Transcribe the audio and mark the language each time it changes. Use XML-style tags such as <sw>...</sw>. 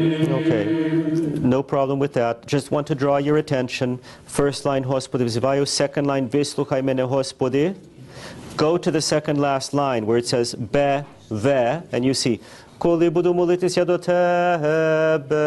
<en>Okay, no problem with that. Just want to draw your attention. First line,</en> <uk>Господи взиваю.</uk> <en>Second line,</en> <uk>Вислухай мене, Господи.</uk> <en>Go to the second last line where it says Be, Ve, and you see</en> <uk>Коли буду молитися до тебе.</uk>